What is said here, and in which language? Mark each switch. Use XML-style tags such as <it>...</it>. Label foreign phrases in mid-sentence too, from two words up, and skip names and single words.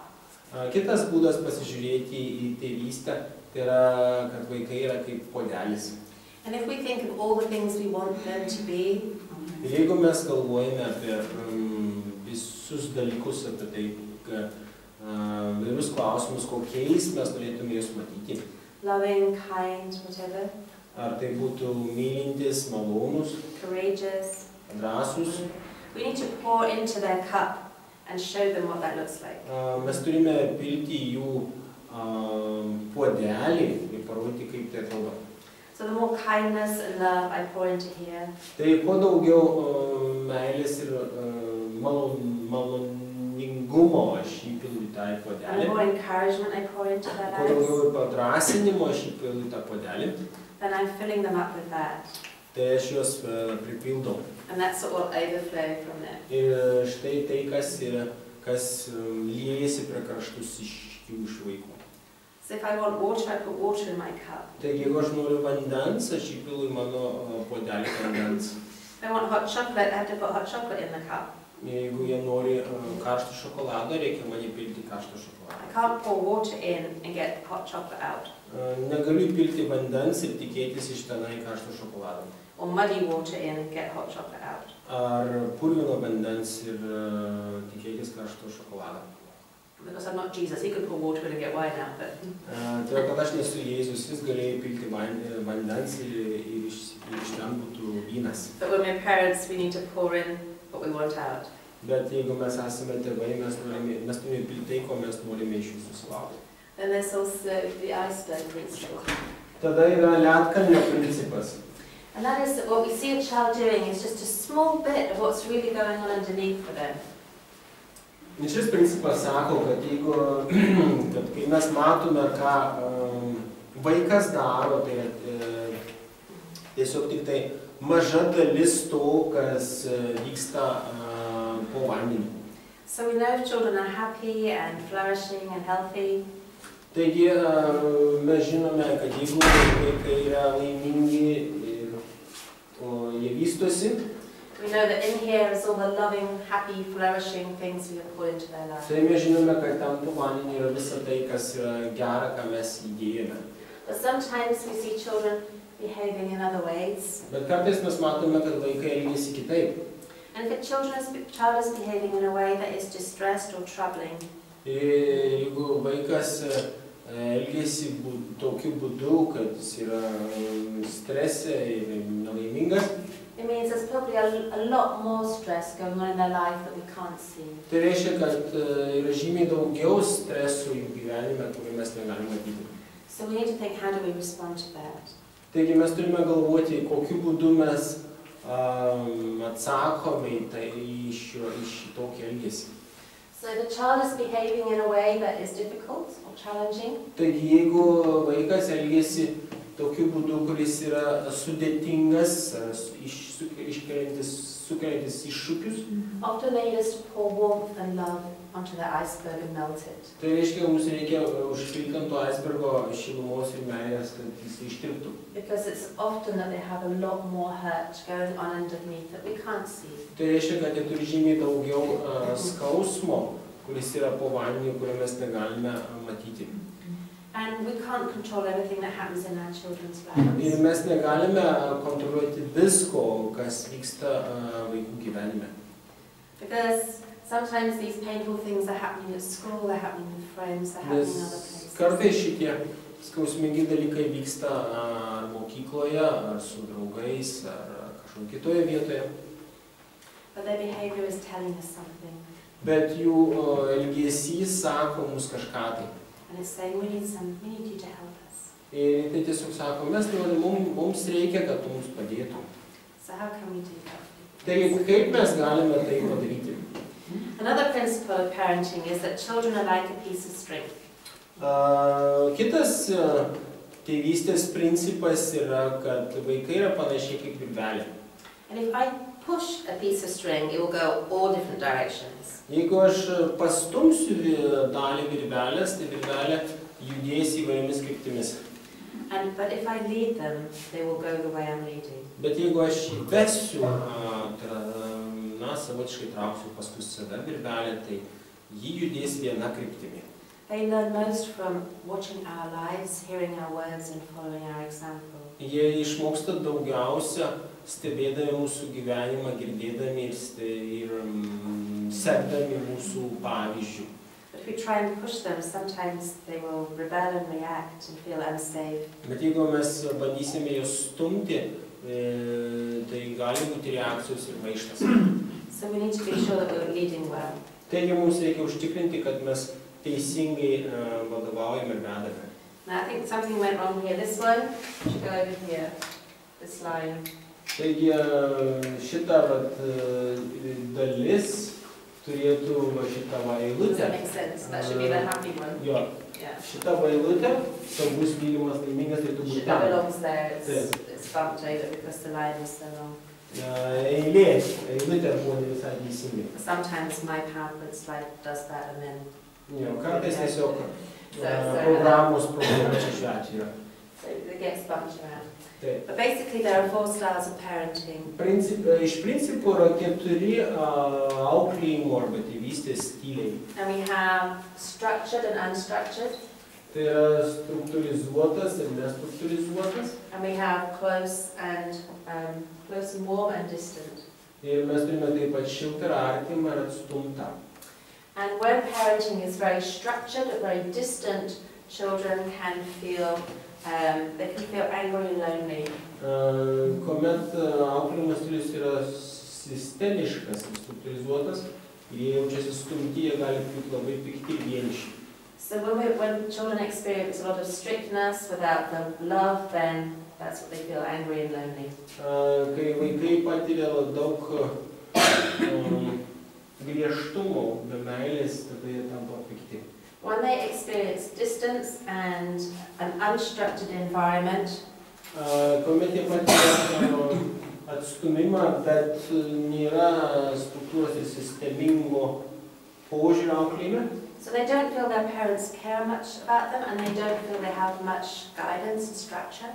<lt>Kitas būdas pasižiūrėti į tėvystę, tai yra, kad vaikai yra kaip puodelis.</lt> <en>And if we think of all the things we want them to be,</en> <lt>Ir jeigu mes galvojame apie visus dalykus, apie tai, vairius klausimus, kokiais mes norėtume juos matyti.</lt> <en>loving, kind, whatever,</en> <lt>Ar tai būtų mylintis, malonus,</lt> <en>courageous,</en> <lt>drąsus.</lt> <en>we need to pour into their cup and show them what that looks like.</en> <lt>Mes turime pilti jų puodelį ir parodyti, kaip tai atrodo.</lt> <en>So the more kindness and love I pour into here,</en> <lt>Tai kuo daugiau meilės ir maloningumo aš įpilu į tą</lt> <en>and the</en> <lt>puodelį,</lt> <en>more encouragement I pour into their</en> <lt>kuo daugiau</lt> <en>lives,</en> <lt>ir padrasinimo aš įpilu į tą puodelį,</lt> <en>then I'm filling them up with that.</en> <lt>tai aš juos pripildau.</lt> <en>And that's what will overflow from there.</en> <lt>Ir štai tai, kas liejasi prie kraštus iš jų iš vaikų.</lt> <en>So if I want water, I put water in my cup.</en> <lt>Taigi, jeigu aš noriu vandens, aš įpilu į mano puodelį vandens.</lt> <en>If I want hot chocolate, I have to put hot chocolate in the cup.</en> <lt>Jeigu jie nori karšto šokolado, reikia man įpilti karšto šokolado.</lt> <en>I can't pour water in and get hot chocolate out.</en> <lt>Negaliu įpilti vandens ir tikėtis iš tenai karšto šokolado.</lt> <en>Or muddy water in and get hot chocolate out.</en> <lt>Ar purvino vandens ir tikėtis karšto šokolado.</lt> <en>Because I'm not Jesus, he could pour water in and get wine out, but...</en> <lt>Tai kad aš nesu Jėzus, jis galėjo įpilti vandens ir iš ten būtų vynas.</lt> <en>But when we're parents, we need to pour in what we want out.</en> <lt>Bet jeigu mes esame tėvai, mes turime įpilti tai, ko mes norime iš jų susilaukti.</lt> <en>Then there's also the iceberg principle.</en> <lt>Tada yra ledkalnio principas.</lt> <en>And that is that what we see a child doing is just a small bit of what's really going on underneath for them.</en> <lt>Šis principas sako, kad kai mes matome, ką vaikas daro, tai tiesiog tik tai maža dalis to, kas vyksta po vandeniu.</lt> <en>So we know if children are happy and flourishing and healthy,</en> <lt>Taigi mes žinome, kad jeigu vaikai yra laimingi ir jie vystosi,</lt> <en>we know that in here is all the loving, happy, flourishing things we have put into their lives.</en> <lt>tai mes žinome, kad ten po vandeniu yra visa tai, kas yra gera, ką mes įdėjome.</lt> <en>But sometimes we see children behaving in other ways.</en> <lt>Bet kartais mes matome, kad vaikai elgiasi kitaip.</lt> <en>And if a child is behaving in a way that is distressed or troubling,</en> <lt>Jeigu vaikas elgiasi tokiu būdu, kad jis yra strese ir nelaimingas,</lt> <en>it means there's probably a lot more stress going on in their life that we can't see.</en> <lt>tai reiškia, kad yra žymiai daugiau stresų jų gyvenime, kurį mes negalime matyti.</lt> <en>So we need to think, how do we respond to that?</en> <lt>Taigi mes turime galvoti, kokiu būdu mes atsakome į tai, į šitokį elgesį.</lt> <en>So the child is behaving in a way that is difficult or challenging.</en> <lt>Taigi jeigu vaikas elgiasi tokiu būdu, kuris yra sudėtingas, sukeliantis iššūkius,</lt> <en>Often they need us to pour warmth and love onto the iceberg and melt it.</en> <lt>tai reiškia, mums reikia užpilti ant to icebergo šilumos ir meilės, kad jis ištirptų.</lt> <en>Because it's often that they have a lot more hurt going on underneath that we can't see.</en> <lt>Tai reiškia, kad jie turi žymiai daugiau skausmo, kuris yra po vandeniu, kurio mes negalime matyti.</lt> <en>And we can't control everything that happens in our children's</en> <lt>Ir</lt> <en>lives.</en> <lt>mes negalime kontroliuoti visko, kas vyksta vaikų gyvenime.</lt> <en>Because sometimes these painful things are happening at school, they're happening with friends, they're happening in other</en> <lt>Nes</lt> <en>places.</en> <lt>kartais šitie skausmingi dalykai vyksta ar mokykloje, ar su draugais, ar kažkur kitoje vietoje.</lt> <en>But their behavior is telling us something.</en> <lt>bet jų elgesys sako mums kažką tai.</lt> <en>And it's saying, we need you to help us.</en> <lt>Ir tai tiesiog sako, mums reikia, kad tu mums padėtum.</lt> <en>So how can we do that?</en> <lt>Tai kaip mes galime tai padaryti?</lt> <en>Another principle of parenting is that children are like a piece of string.</en> <lt>Kitas tėvystės principas yra, kad vaikai yra panašiai kaip virvelė.</lt> <en>And if I push a piece of string, it will go all different directions.</en> <lt>Jeigu aš pastumsiu dalį virvelės, tai virvelė judės įvairiomis kryptimis.</lt> <en>But if I lead them, they will go the way I'm leading.</en> <lt>Bet jeigu aš įvesiu, savotiškai trauksiu paskui save virvelę, tai ji judės viena kryptimi.</lt> <en>They learn most from watching our lives, hearing our words and following our example.</en> <lt>Jie išmoksta daugiausia stebėdami mūsų gyvenimą, girdėdami ir sekdami mūsų pavyzdžių.</lt> <en>But if we try and push them, sometimes they will rebel and react and feel unsafe.</en> <lt>Bet jeigu mes bandysime juos stumti, tai gali būti reakcijos ir maištas.</lt> <en>So we need to be sure that we're leading well.</en> <lt>Taigi mums reikia užtikrinti, kad mes teisingai vadovaujame ir vedame.</lt> <en>Now I think something went wrong here. This one should go over here, this line.</en> <lt>Taigi šita dalis turėtų šitą</lt> <en>Does</en> <lt>eilutę.</lt> <en>that make sense? That should be the happy one.</en> <lt>Jo,</lt> <en>Yeah.</en> <lt>šita eilutė, svarbus, mylimas, laimingas turėtų būti</lt> <en>That</en> <lt>ten.</lt> <en>belongs there. It's bumped over because the line was so long.</en> <lt>Eilutė buvo ne visai teisingai.</lt> <en>Sometimes my PowerPoint slide does that and then</en> <lt>Jo, kartais tiesiog programos problema čia šiuo atveju.</lt> <en>so it gets bumped around.</en> <lt>Taip.</lt> <en>But basically there are 4 styles of parenting.</en> <lt>Iš principo yra 4 auklėjimo arba tėvystės stiliai.</lt> <en>And we have structured and unstructured.</en> <lt>Tai yra struktūrizuotas ir nestruktūrizuotas.</lt> <en>And we have close and warm and distant.</en> <lt>Ir mes turime taip pat šiltą ir artimą ir atstumtą.</lt> <en>And when parenting is very structured, very distant, children can feel angry and lonely.</en> <lt>Kuomet auklėjimo stilius yra sistemiškas ir struktūrizuotas, jie jaučiasi stumti, jie gali būti labai pikti ir vieniši.</lt> <en>So when children experience a lot of strictness without the love, then that's what they feel, angry and lonely.</en> <lt>Kai vaikai patiria daug griežtumo, be meilės, tada jie tampa pikti.</lt> <en>When they experience distance and an unstructured environment,</en> <lt>Kuomet jie patiria atstumimą, bet nėra struktūros ir sistemingo požiūrio auklėjime,</lt> <en>so they don't feel their parents care much about them and they don't feel they have much guidance and structure.</en>